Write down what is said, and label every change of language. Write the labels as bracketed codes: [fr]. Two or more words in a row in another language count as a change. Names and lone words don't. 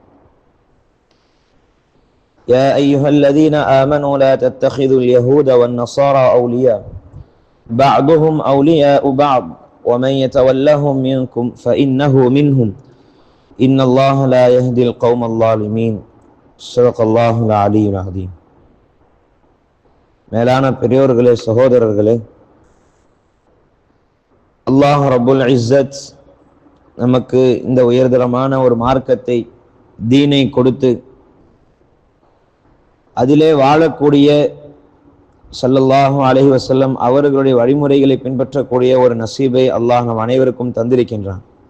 [ar] يا أيها الذين آمنوا لا تتخذوا اليهود والنصارى أولياء بعضهم أولياء بعض ومن يتولهم منكم فإنه منهم إن الله لا يهدي القوم الظالمين. صدق الله العلي العظيم. [ta] மேலான பெரியோர்களே, சகோதரர்களே, அல்லாஹ் [ar] رب العزة [ta] நமக்கு இந்த உயர்தரமான ஒரு மார்க்கத்தை, தீனை கொடுத்து அதிலே வாழக்கூடிய [ar] صلى الله عليه وسلم [ta] அவர்களுடைய வழிமுறைகளை பின்பற்றக்கூடிய ஒரு நசீபை அல்லாஹ் நம் அனைவருக்கும் தந்திருக்கின்றான்.